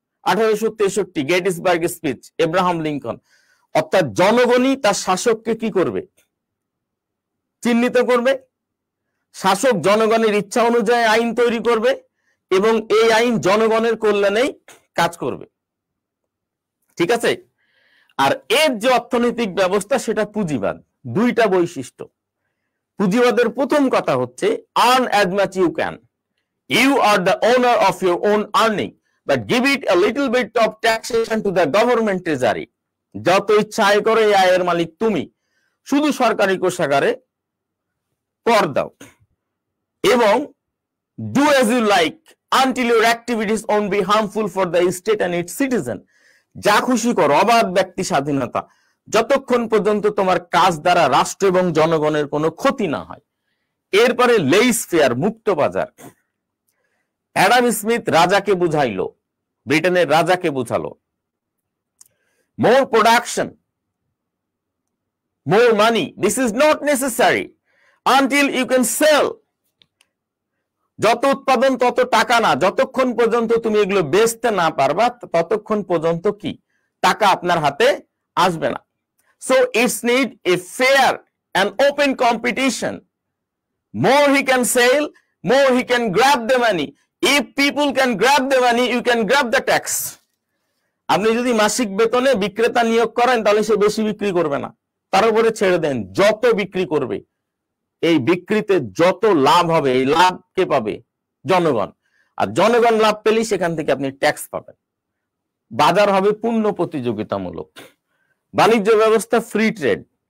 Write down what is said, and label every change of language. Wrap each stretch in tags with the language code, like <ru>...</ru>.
<bn>1863 Gettysburg speech, Abraham Lincoln. অর্থাৎ জনগণই তার শাসককে কি করবে? চিহ্নিত করবে। শাসক জনগণের ইচ্ছা অনুযায়ী আইন তৈরি করবে এবং এই আইন জনগণের কল্যাণেই কাজ করবে। ঠিক আছে? আর এর যে অর্থনৈতিক ব্যবস্থা, সেটা পুঁজিবাদ। 2টা বৈশিষ্ট্য। পুঁজিবাদের প্রথম কথা হচ্ছে</bn> <en>earn as much you can. You are the owner of your own earning, but give it a little bit of taxation to the government treasury.</en> <bn>যত ইচ্ছা আয় করো, এই আয়ের মালিক তুমি। শুধু সরকারি কোষাগারে কর দাও এবং</bn> <en>do as you like until your activities won't be harmful for the state and its citizen.</en> <bn>যা খুশি করো, অবাধ ব্যক্তি স্বাধীনতা, যতক্ষণ পর্যন্ত তোমার কাজ দ্বারা রাষ্ট্র এবং জনগণের কোনো ক্ষতি না হয়। এরপরে লেইস ফেয়ার, মুক্ত বাজার। অ্যাডাম স্মিথ রাজাকে বুঝাইলো, ব্রিটেনের রাজাকে বুঝালো,</bn> <en>More production, more money. This is not necessary until you can sell.</en> <bn>যত উৎপাদন তত টাকা না, যতক্ষণ পর্যন্ত তুমি এগুলো বেচতে না পারবা ততক্ষণ পর্যন্ত কি টাকা আপনার হাতে আসবে না।</bn> <en>So it's need a fair and open competition. More he can sell, more he can grab the money. If people can grab the money, you can grab the tax.</en> <bn>আপনি যদি মাসিক বেতনে বিক্রেতা নিয়োগ করেন তাহলে সে বেশি বিক্রি করবে না, তার উপরে ছেড়ে দেন, যত বিক্রি করবে এই বিক্রিতে যত লাভ হবে এই লাভ কে পাবে? জনগণ। আর জনগণ লাভ পেলে সেখান থেকে আপনি ট্যাক্স পাবেন। বাজার হবে পূর্ণ প্রতিযোগিতামূলক, বাণিজ্য ব্যবস্থা ফ্রি ট্রেড।</bn>